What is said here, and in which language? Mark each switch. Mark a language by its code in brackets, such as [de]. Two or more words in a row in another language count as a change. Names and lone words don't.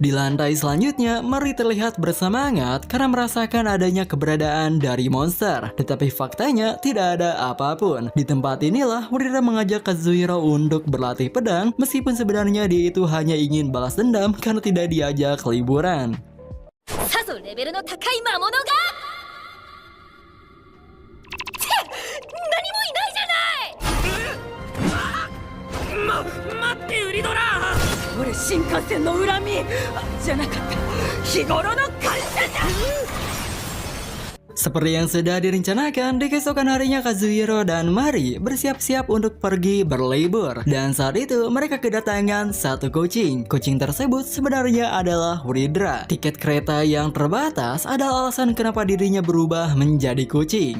[id] Di lantai selanjutnya, Mari terlihat bersemangat karena merasakan adanya keberadaan dari monster. Tetapi faktanya tidak ada apapun. Di tempat inilah Uridra mengajak Kazuhiro untuk berlatih pedang, meskipun sebenarnya dia itu hanya ingin balas dendam karena tidak diajak liburan. [ja] さぞレベルの高い魔物がって何もいないじゃない。待ってウリドラ。俺新幹線の恨みじゃなかった日頃の感謝じゃ。 [id] Seperti yang sudah direncanakan, di keesokan harinya Kazuhiro dan Mari bersiap-siap untuk pergi berlibur. Dan saat itu mereka kedatangan satu kucing. Kucing tersebut sebenarnya adalah Uridra. Tiket kereta yang terbatas adalah alasan kenapa dirinya berubah menjadi kucing.